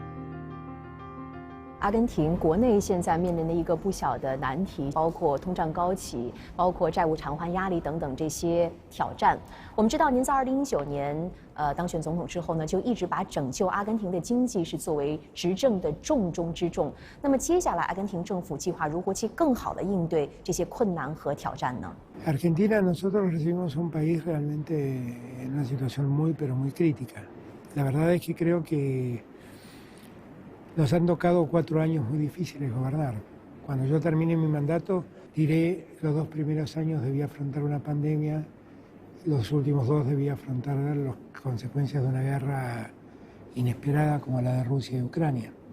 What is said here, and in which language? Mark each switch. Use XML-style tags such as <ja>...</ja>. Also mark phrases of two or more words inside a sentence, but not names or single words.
<zh>阿根廷国内现在面临的一个不小的难题，包括通胀高企，包括债务偿还压力等等这些挑战。我们知道，您在2019年当选总统之后呢，就一直把拯救阿根廷的经济是作为执政的重中之重。那么接下来，阿根廷政府计划如何去更好地应对这些困难和挑战呢？</zh> <es>Argentina, nosotros recibimos un país realmente en una situación muy crítica. La verdad es que creo que nos han tocado 4 años muy difíciles gobernar. Cuando yo termine mi mandato, diré los 2 primeros años debía afrontar una pandemia, los últimos 2 debía afrontar las consecuencias de una guerra inesperada como la de Rusia y Ucrania.</es>